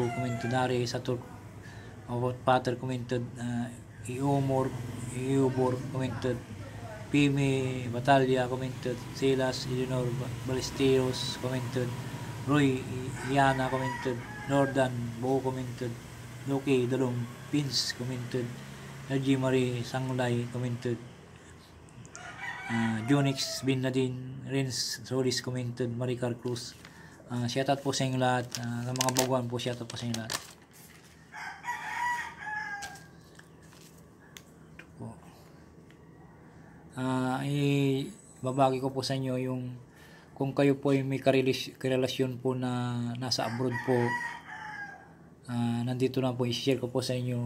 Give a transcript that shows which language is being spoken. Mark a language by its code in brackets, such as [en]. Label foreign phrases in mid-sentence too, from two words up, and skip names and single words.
[en] commented Ari Satur, Pater, commented Iubor, commented Pime Batalya, commented Silas Eleanor Ballesteros, commented Roy Iana, commented Nordan Bo, commented Loki Dalong Pins, commented Nergy Marie Sangulay, commented Jonix Bin Nadine Rins Solis, commented Maricar Cruz. [tl] Shoutout po sa inyo lahat. Sa mga baguhan po, shoutout po sa inyo lahat. Babagi ko po sa inyo yung kung kayo po ay may karelasyon po na nasa abroad po, nandito na po, i-share ko po sa inyo.